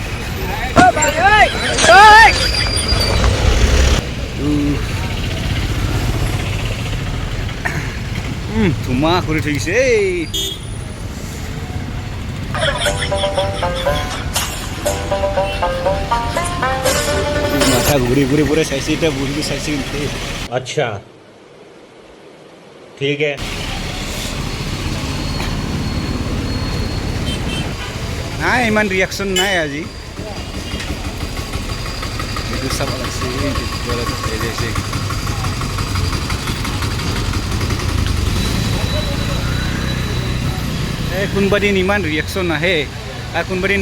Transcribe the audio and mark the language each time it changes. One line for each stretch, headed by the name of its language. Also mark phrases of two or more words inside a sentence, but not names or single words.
Assamese: ধুমা কৰি থৈছে মাথা ঘূৰি ঘূৰি পুৰা চাইছে এতিয়া বুঢ়ীটো চাইছে কিন্তু
Hindi: अच्छा ठीक है
Assamese: নাই ইমান ৰিয়েকশ্যন নাই আজি এইটো চাব লাগছে কোনোবা দিন ইমান ৰিয়েকশ্যন নাহে আৰু কোনোবা দিন